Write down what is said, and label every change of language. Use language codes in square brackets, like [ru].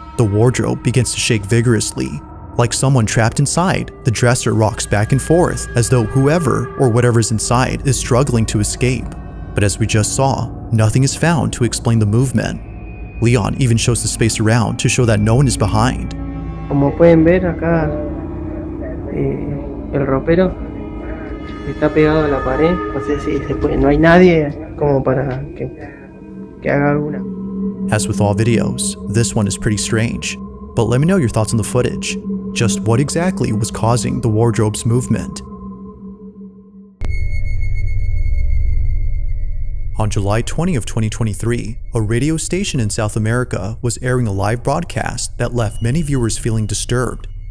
[en] The wardrobe begins to shake vigorously. Like someone trapped inside, the dresser rocks back and forth as though whoever or whatever's inside is struggling to escape. But as we just saw, nothing is found to explain the movement. Leon even shows the space around to show that no one is behind. [es] Como pueden ver acá, el ropero está pegado a la pared. No sé si se puede, no hay nadie como para que haga alguna. [en] As with all videos, this one is pretty strange. But let me know your thoughts on the footage. Just what exactly was causing the wardrobe's movement? On July 20 of 2023, a radio station in South America was airing a live broadcast that left many viewers feeling disturbed.